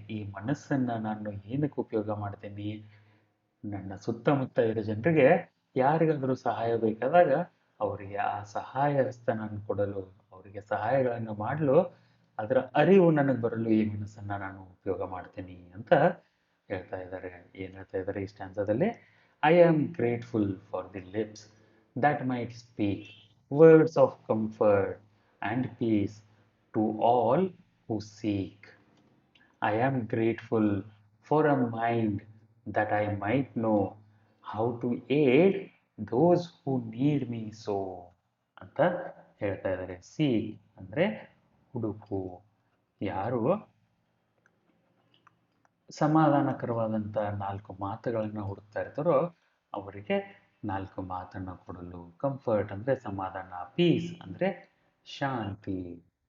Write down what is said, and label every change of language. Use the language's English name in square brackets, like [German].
[Kannada] ಈ ಮನಸ್ಸನ್ನು ನಾನು ಏನಕ್ಕೆ ಉಪಯೋಗ ಮಾಡ್ತೀನಿ? ನನ್ನ ಸುತ್ತಮುತ್ತ ಇರೋ ಜನರಿಗೆ ಯಾರಿಗಾದರೂ ಸಹಾಯ ಬೇಕಾದಾಗ ಅವರಿಗೆ ಆ ಸಹಾಯ ಹಸ್ತ ನಾನು ಕೊಡಲು, ಅವರಿಗೆ ಸಹಾಯಗಳನ್ನು ಮಾಡಲು, ಅದರ ಅರಿವು ನನಗೆ ಬರಲು ಈ ಮನಸ್ಸನ್ನು ನಾನು ಉಪಯೋಗ ಮಾಡ್ತೀನಿ ಅಂತ ಹೇಳ್ತಾ ಇದ್ದಾರೆ. ಏನು ಹೇಳ್ತಾ ಇದ್ದಾರೆ ಈ ಸ್ಟ್ಯಾನ್ಸದಲ್ಲಿ? [English] I am grateful for the lips that might speak words of comfort and peace to all who seek. I am grateful for a mind that I might know how to aid those who need me so [Kannada] ಅಂತ ಹೇಳ್ತಾ ಇದ್ದಾರೆ. Seek ಅಂದರೆ ಹುಡುಕು. ಯಾರು ಸಮಾಧಾನಕರವಾದಂಥ 4 ಮಾತುಗಳನ್ನು ಹುಡುಕ್ತಾ ಇರ್ತಾರೋ ಅವರಿಗೆ 4 ಮಾತನ್ನು ಕೊಡಲು. ಕಂಫರ್ಟ್ ಅಂದರೆ ಸಮಾಧಾನ, ಪೀಸ್ ಅಂದರೆ ಶಾಂತಿ.